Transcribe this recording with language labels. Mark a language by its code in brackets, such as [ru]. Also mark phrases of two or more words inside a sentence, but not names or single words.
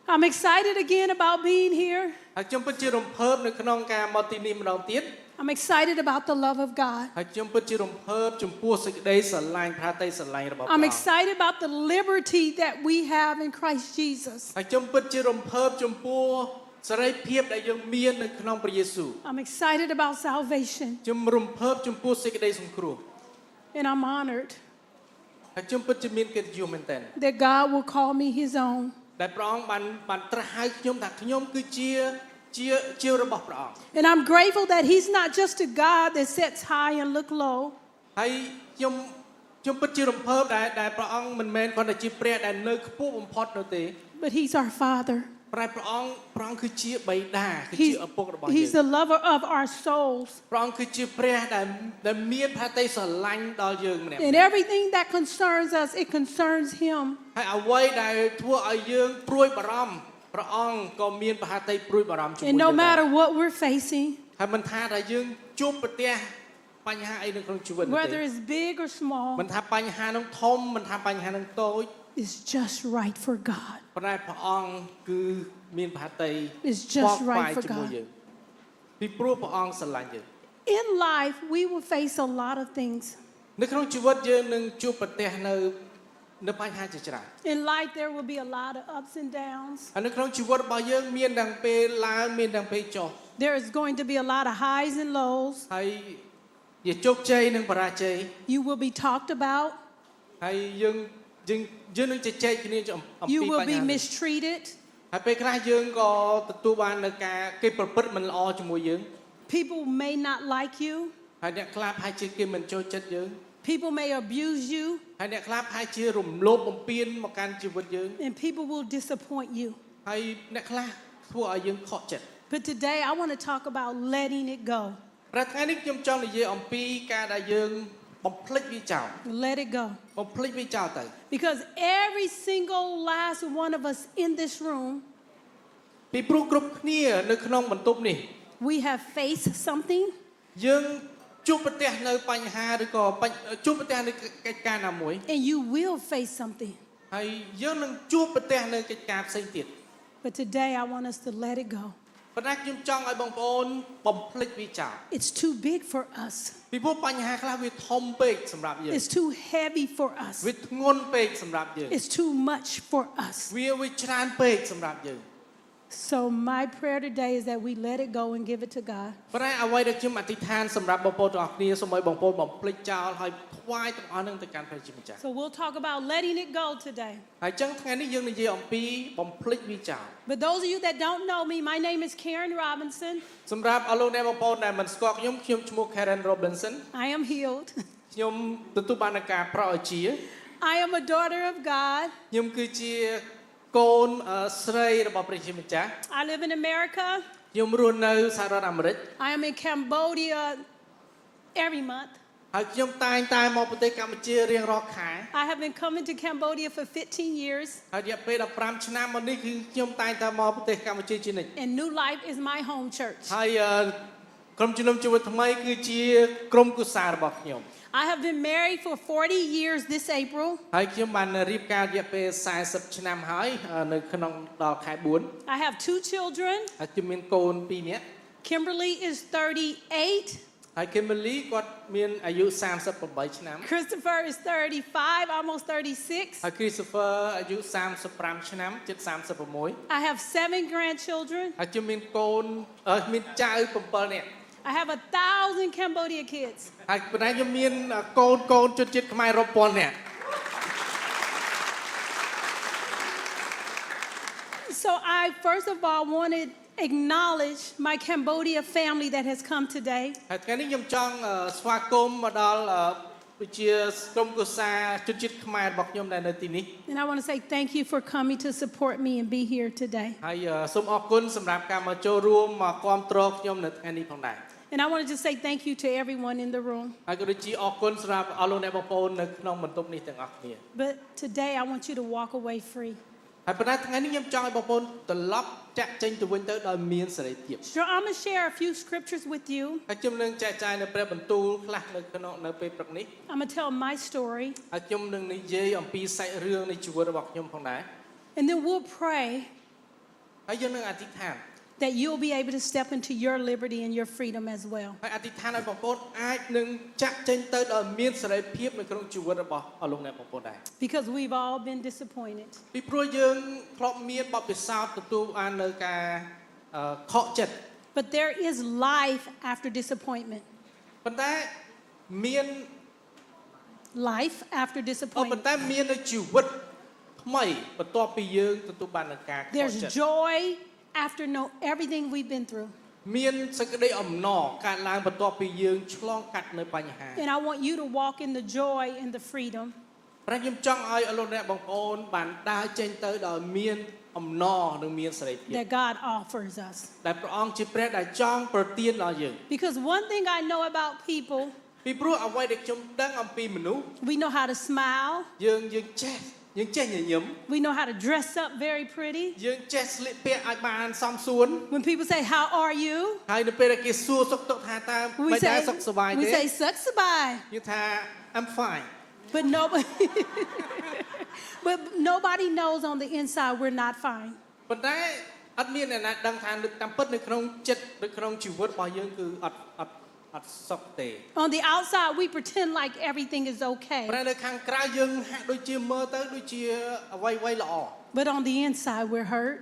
[en] I'm excited again about being here. [km] ហើយខ្ញុំពិតជារំភើបនៅក្នុងការមកទីនេះម្ដងទៀត [en] I'm excited about the love of God. [km] ហើយខ្ញុំពិតជារំភើបចំពោះសេចក្តីស្រឡាញ់ប្រតិស្រឡាញ់របស់ព្រះ [en] I'm [km] អង្គ [en] excited about the liberty that we have in Christ Jesus. [km] ហើយខ្ញុំពិតជារំភើបចំពោះសេរីភាពដែលយើងមាននៅក្នុងព្រះយេស៊ូវ [en] I'm excited about salvation. [km] ខ្ញុំរំភើបចំពោះសេចក្តីសង្គ្រោះ [en] And I'm honored [km] ហើយខ្ញុំពិតជាមានកិត្តិយសមែនទែន [en] that God will call me his own. [km] ដែលព្រះអង្គបានត្រាស់ហៅខ្ញុំថាខ្ញុំគឺជារបស់ព្រះអង្គ [en] And I'm grateful that he's not just a God that sits high and look low. [km] ហើយខ្ញុំពិតជារំភើបដែលព្រះអង្គមិនមែនគ្រាន់តែជាព្រះដែលនៅខ្ពស់បំផុតនោះទេ [en] But he's our Father. [km] តែព្រះអង្គគឺជាបិតាគឺជាឪពុករបស់យើង [en] He's the lover of our souls. [km] ព្រះអង្គគឺជាព្រះដែលមានផាតីស្រឡាញ់ដល់យើងម្នាក់ [en] And everything that concerns us, it concerns him. [km] ហើយអ្វីដែលធ្វើឲ្យយើងព្រួយបារម្ភព្រះអង្គក៏មានផាតីព្រួយបារម្ភជាមួយ [en] And [km] យើង [en] no [km] ដែរ [en] matter what we're facing, [km] ហើយមិនថាតែយើងជួបប្រទះបញ្ហាអីនៅក្នុងជីវិតនោះ [en] whether [km] ទេ [en] it's big or small, [km] មិនថាបញ្ហានឹងធំមិនថាបញ្ហានឹងតូច [en] it's just right for God. [km] ប៉ុន្តែព្រះអង្គគឺមានផាតី [en] It's just [km] ខ្វល់ខ្វាយ [en] right for [km] ជាមួយ [en] God. [km] យើងពីព្រោះព្រះអង្គស្រឡាញ់យើង [en] In life, we will face a lot of things. [km] នៅក្នុងជីវិតយើងនឹងជួបប្រទះនៅបញ្ហាជាច្រើន [en] In life, there will be a lot of ups and downs. [km] ហើយនៅក្នុងជីវិតរបស់យើងមានទាំងពេលឡើងមានទាំងពេលចុះ [en] There is going to be a lot of highs and lows. [km] ហើយជាជោគជ័យនិងបរាជ័យ [en] You will be talked about. [km] ហើយយើងនឹងជជែកគ្នាអំពី [en] You will [km] បញ្ [en] be [km] ហានេះ [en] mistreated. [km] ហើយពេលខ្លះយើងក៏ទទួលបាននៅការគេប្រព្រឹត្តមិនល្អជាមួយយើង [en] People may not like you. [km] ហើយអ្នកខ្លះប្រហែលជាគេមិនចូលចិត្តយើង [en] People may abuse you. [km] ហើយអ្នកខ្លះប្រហែលជារំលោភបំពានមកកាន់ជីវិតយើង [en] And people will disappoint you. [km] ហើយអ្នកខ្លះធ្វើឲ្យយើងខកចិត្ត [en] But today I want to talk about letting it go. [km] ប្រថ្ងៃនេះខ្ញុំចង់និយាយអំពីការដែលយើងបំភ្លេចវាចោល [en] Let it go. [km] បំភ្លេចវាចោលទៅ [en] Because every single last one of us in this room, [km] ពីព្រោះគ្រប់គ្នានៅក្នុងបន្ទប់នេះ [en] we have faced something [km] យើងជួបប្រទះនៅបញ្ហាឬក៏ជួបប្រទះនៅកិច្ចការណាមួយ [en] and you will face something. [km] ហើយយើងនឹងជួបប្រទះនៅកិច្ចការផ្សេងទៀត [en] But today I want us to let it go. [km] ប៉ុន្តែខ្ញុំចង់ឲ្យបងប្អូនបំភ្លេចវាចោល [en] It's too big for us. [km] ពីព្រោះបញ្ហាខ្លះវាធំពេកសម្រាប់យើង [en] It's too heavy for us. [km] វាធ្ងន់ពេកសម្រាប់យើង [en] It's too much for us. [km] វាច្រើនពេកសម្រាប់យើង [en] So my prayer today is that we let it go and give it to God. [km] ប៉ុន្តែអ្វីដែលខ្ញុំអធិដ្ឋានសម្រាប់បងប្អូនទាំងអស់គ្នាសូមឲ្យបងប្អូនបំភ្លេចចោលហើយថ្វាយទាំងអស់នឹងទៅកាន់ព្រះជាម្ចាស់ [en] So we'll talk about letting it go today. [km] ហើយចឹងថ្ងៃនេះយើងនិយាយអំពីបំភ្លេចវាចោល [en] But those of you that don't know me, my name is Karen Robinson. [km] សម្រាប់អស់លោកអ្នកបងប្អូនដែលមិនស្គាល់ខ្ញុំឈ្មោះ Karen Robinson [en] I am healed. [km] ខ្ញុំទទួលបានការប្រោសជា [en] I am a daughter of God. [km] ខ្ញុំគឺជាកូនស្រីរបស់ព្រះជាម្ចាស់ [en] I live in America. [km] ខ្ញុំរស់នៅសហរដ្ឋអាមេរិក [en] I am in Cambodia every month. [km] ហើយខ្ញុំតែងតែមកប្រទេសកម្ពុជារៀងរាល់ខែ [en] I have been coming to Cambodia for 15 years. [km] ហើយរយៈពេល15ឆ្នាំមកនេះគឺខ្ញុំតែងតែមកប្រទេសកម្ពុជាជានិច្ច [en] And New Life is my home church. [km] ហើយក្រុមជំនុំជម្រះថ្មីគឺជាក្រុមគូសាររបស់ខ្ញុំ [en] I have been married for 40 years this April. [km] ហើយខ្ញុំបានរៀបការរយៈពេល40ឆ្នាំហើយនៅក្នុងដល់ខែ4 [en] I have 2 children. [km] ហើយខ្ញុំមានកូន2នាក់ [en] Kimberly is 38. [km] ហើយ Kimberly គាត់មានអាយុ38ឆ្នាំ [en] Christopher is 35, almost 36. [km] ហើយ Christopher អាយុ35ឆ្នាំជិត36 [en] I have 7 grandchildren. [km] ហើយខ្ញុំមានកូនមានចៅ7នាក់ [en] I have 1,000 Cambodia kids. [km] ហើយប៉ុន្តែខ្ញុំមានកូនជនជាតិខ្មែររាប់ពាន់នាក់ [en] So I first of all want to acknowledge my Cambodia family that has come today. [km] ហើយថ្ងៃនេះខ្ញុំចង់ស្វាគមន៍មកដល់ជាក្រុមគូសារជនជាតិខ្មែររបស់ខ្ញុំដែលនៅទីនេះ [en] And I want to say thank you for coming to support me and be here today. [km] ហើយសូមអរគុណសម្រាប់ការមកចូលរួមមកគាំទ្រខ្ញុំនៅថ្ងៃនេះផងដែរ [en] And I want to just say thank you to everyone in the room. [km] ហើយក៏ដូចជាអរគុណសម្រាប់អស់លោកអ្នកបងប្អូននៅក្នុងបន្ទប់នេះទាំងអស់គ្នា [en] But today I want you to walk away free. [km] ហើយប៉ុន្តែថ្ងៃនេះខ្ញុំចង់ឲ្យបងប្អូនត្រឡប់ចាក់ចេញទៅវិញទៅដោយមានសេរីភាព [en] So I'm going to share a few scriptures with you. [km] ហើយខ្ញុំនឹងចែកចាយនៅព្រះបន្ទូលខ្លះនៅពេលព្រឹកនេះ [en] I'm going to tell my story. [km] ហើយខ្ញុំនឹងនិយាយអំពីសាច់រឿងនៃជីវិតរបស់ខ្ញុំផងដែរ [en] And then we'll pray [km] ហើយយើងនឹងអធិដ្ឋាន [en] that you'll be able to step into your liberty and your freedom as well. [km] ហើយអធិដ្ឋានឲ្យបងប្អូនអាចនឹងចាក់ចេញទៅដោយមានសេរីភាពនៅក្នុងជីវិតរបស់អស់លោកអ្នកបងប្អូនដែរ [en] Because we've all been disappointed. [km] ពីព្រោះយើងធ្លាប់មានបទពិសោធន៍ទទួលបាននៅការខកចិត្ត [en] But there is life after disappointment. [km] ប៉ុន្តែមាន [en] Life after [km] ប៉ុន្ [en] disappointment. [km] តែមាននៅជីវិតថ្មីបន្ទាប់ពីយើងទទួលបាននៅការខក [en] There's [km] ចិត្ត [en] joy after everything we've been through. [km] មានសេចក្តីអំណរកើតឡើងបន្ទាប់ពីយើងឆ្លងកាត់នៅបញ្ហា [en] And I want you to walk in the joy and the freedom [km] ប្រហែលខ្ញុំចង់ឲ្យអស់លោកអ្នកបងប្អូនបានដើរចេញទៅដោយមានអំណរនិងមានសេរីភាព [en] that God offers us. [km] ដែលព្រះអង្គជាព្រះដែលចង់ប្រទានដល់យើង [en] Because one thing I know about people, [km] ពីព្រោះអ្វីដែលខ្ញុំដឹងអំពីមនុស្ស [en] we know how to smile, [km] យើងចេះញញឹម [en] we know how to dress up very pretty. [km] យើងចេះស្លៀកពាក់ឲ្យបានសមសួន [en] When people say, "How are you?" [km] ហើយនៅពេលដែលគេសួរសុខទុក្ខថាតើ [en] we [km] មិន [en] say, [km] ដែរសុខសប្បាយ [en] we [km] ទេ [en] say, [km] "សុខសប្បាយ." យើងថា [en] I'm fine But nobody knows on the inside we're not fine. [km] ប៉ុន្តែអត់មានអ្នកណាដឹងថាតាមពិតនៅក្នុងចិត្តនៅក្នុងជីវិតរបស់យើងគឺអត់សុខទេ [en] On the outside, we pretend like everything is okay. [km] ប៉ុន្តែនៅខាងក្រៅយើងហាក់ដូចជាមើលទៅដូចជាអ្វីល្អ [en] But on the inside, we're hurt.